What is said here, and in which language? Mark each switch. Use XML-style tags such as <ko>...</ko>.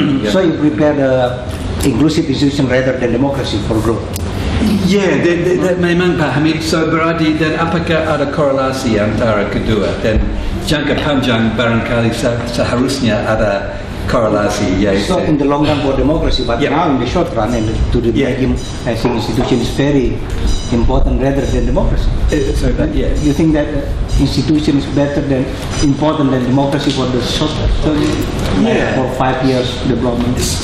<en>So you prepare the inclusive institution rather than democracy for growth.</en> <id>Ya, memang Pak Hamid.</id> <en>So</en> <id>berarti dan apakah ada korelasi antara kedua dan jangka panjang barangkali seharusnya ada korelasi.</id> <en>So in the long run for democracy, but now in the short run and to the medium, I think institution is very important rather than democracy. You think that institution is better than important than democracy for the short term, for 5 years development?</en>